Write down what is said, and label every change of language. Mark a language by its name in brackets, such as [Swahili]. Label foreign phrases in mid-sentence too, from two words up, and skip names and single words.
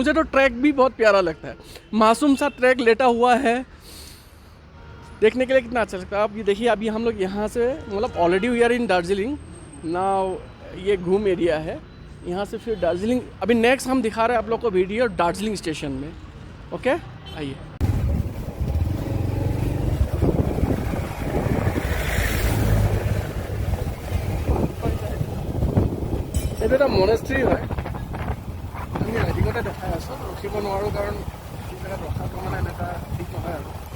[Hindi] मुझे तो ट्रैक भी बहुत प्यारा लगता है, मासूम सा ट्रैक लेटा हुआ है, देखने के लिए कितना अच्छा लगता है। आप ये देखिए, अभी हम लोग यहाँ से मतलब [English] already we are in Darjeeling now, [Hindi] ये घूम एरिया है। यहाँ से फिर दार्जिलिंग, अभी नेक्स्ट हम दिखा रहे हैं आप लोग को वीडियो दार्जिलिंग स्टेशन में। ओके आइए। [Assamese] এইটো এটা মনেষ্ট্ৰী হয়। আমি ৰাতিপুৱাতে দেখাই আছোঁ, ৰখিব নোৱাৰোঁ কাৰণ জেগাত ৰখাটো মানে এনেকুৱা ঠিক নহয় আৰু।